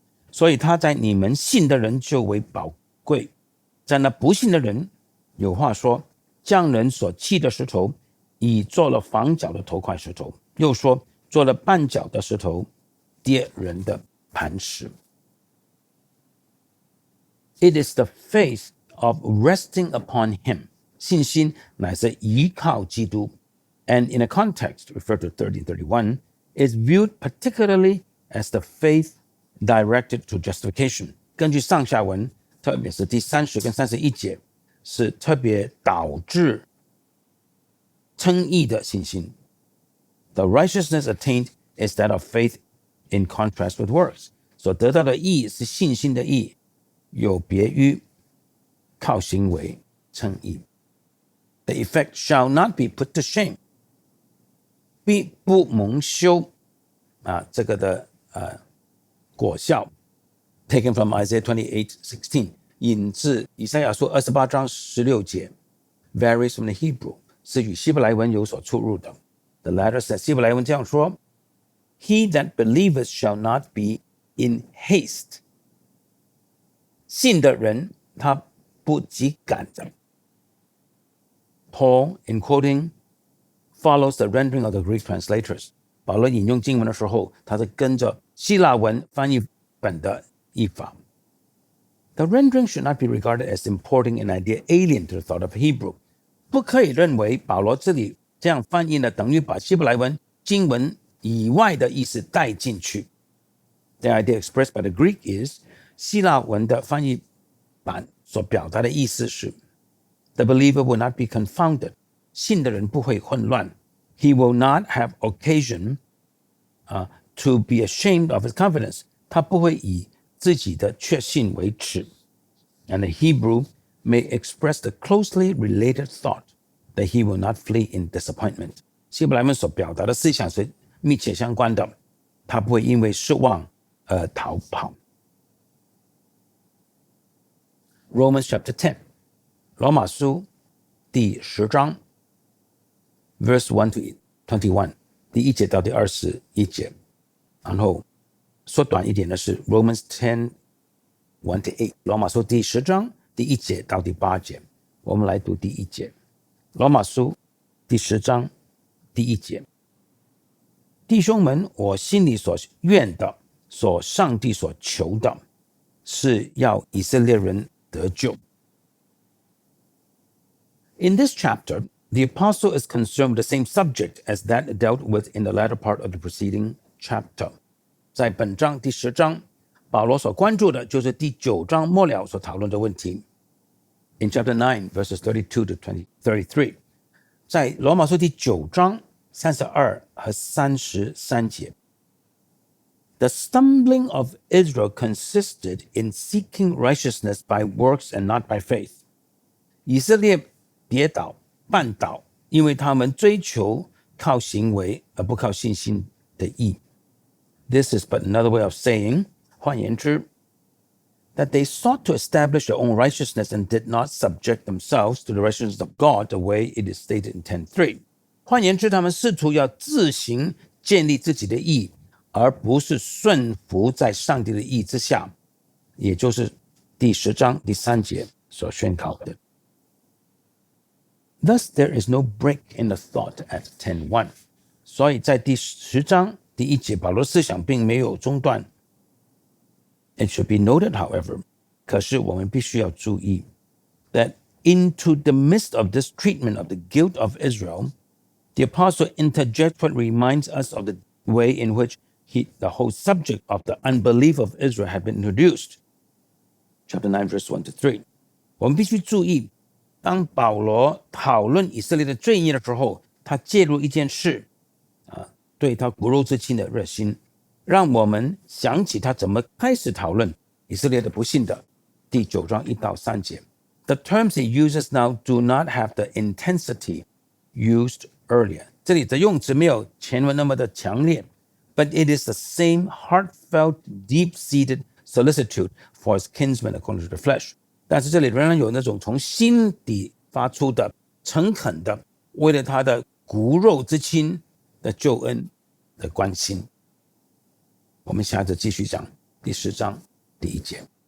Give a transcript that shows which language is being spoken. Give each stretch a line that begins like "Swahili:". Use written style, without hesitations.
Chinese: 所以他在你们信的人就为宝贵，在那不信的人，有话说，匠人所弃的石头，已做了房角的头块石头，又说，做了绊脚的石头，跌人的磐石。
English: It is the faith of resting upon him，
Chinese: 信心乃是依靠基督。
English: And in a context referred to 30:31 is viewed particularly as the faith directed to justification。
Chinese: 根据上下文，特别是第30跟31节，是特别导致称义的信心。
English: The righteousness attained is that of faith in contrast with works。
Chinese: 所得到的义是信心的义，有别于靠行为称义。
English: The effect shall not be put to shame，
Chinese: 必不蒙羞这个的果效
English: taken from Isaiah 28:16，
Chinese: 引自以赛亚书28章16节
English: varies from the Hebrew，
Chinese: 是与希伯来文有所出入的。
English: The latter says，
Chinese: 希伯来文这样说，
English: He that believeth shall not be in haste，
Chinese: 信的人他不急赶着。
English: Paul in quoting follows the rendering of the Greek translators，
Chinese: 保罗引用经文的时候，他是跟着希腊文翻译本的译法。
English: The rendering should not be regarded as importing an idea alien to the thought of Hebrew，
Chinese: 不可以认为保罗这里这样翻译呢，等于把希伯来文经文以外的意思带进去。
English: The idea expressed by the Greek is，
Chinese: 希腊文的翻译版所表达的意思是，
English: The believer will not be confounded，
Chinese: 信的人不会混乱。
English: He will not have occasion to be ashamed of his confidence，
Chinese: 他不会以自己的确信为耻。
English: And the Hebrew may express the closely related thought that he will not flee in disappointment。
Chinese: 希伯来文所表达的思想是密切相关的，他不会因为失望而逃跑。
English: Romans chapter 10，
Chinese: 罗马书第10章
English: verse 1 to 21，
Chinese: 第1节到第21节。然后缩短一点的是
English: Romans 10:1-8，
Chinese: 罗马书第10章第1节到第8节。我们来读第1节，罗马书第10章第1节。弟兄们，我心里所愿的，所上帝所求的，是要以色列人得救。
English: In this chapter, the apostle is concerned with the same subject as that dealt with in the latter part of the preceding chapter.
Chinese: 在本章第10章，保罗所关注的就是第9章末了所讨论的问题。
English: In chapter 9, verses 32-33，
Chinese: 在罗马书第9章32和33节。
English: The stumbling of Israel consisted in seeking righteousness by works and not by faith.
Chinese: 以色列跌倒、绊倒，因为他们追求靠行为而不靠信心的义。
English: This is but another way of saying,
Chinese: 换言之
English: that they sought to establish their own righteousness and did not subject themselves to the righteousness of God the way it is stated in 10:3.
Chinese: 换言之，他们试图要自行建立自己的义，而不是顺服在上帝的义之下，也就是第10章第3节所宣告的。
English: Thus, there is no break in the thought at 10:1.
Chinese: 所以在第10章第1节，保罗思想并没有中断。
English: It should be noted, however,
Chinese: 可是我们必须要注意
English: that into the midst of this treatment of the guilt of Israel, the apostle interjects what reminds us of the way in which the whole subject of the unbelief of Israel had been introduced. Chapter 9, verse 1-3.
Chinese: 我们必须注意，当保罗讨论以色列的罪孽的时候，他介入一件事，对他骨肉之亲的热心，让我们想起他怎么开始讨论以色列的不幸的。第9章1到3节。
English: The terms he uses now do not have the intensity used earlier.
Chinese: 这里的用词没有前文那么的强烈，
English: but it is the same heartfelt, deep-seated solicitude for his kinsmen according to the flesh.
Chinese: 但是这里仍然有那种从心底发出的诚恳的，为了他的骨肉之亲的救恩的关心。我们下次继续讲第10章第1节。